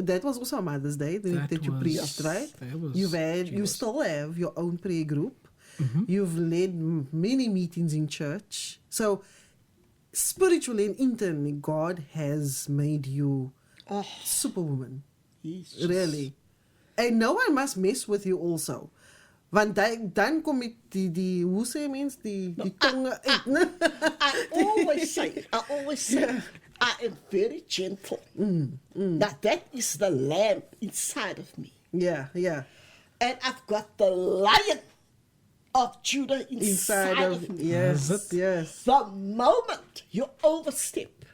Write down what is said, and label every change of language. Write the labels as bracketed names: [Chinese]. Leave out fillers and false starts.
[English] That was also Mother's Day that you preached, right? You still have your own prayer group. You've led many meetings in church. So spiritually and internally, God has made you superwoman. Yes. Really. And no one must mess with you also. [Afrikaans] Want dan kom ek die hoe sê mens die tonge uit. [English] I always say, I am very gentle. Now that is the lamb inside of me. Yeah. And I've got the lion of Judah inside of me. Yes. The moment you overstep,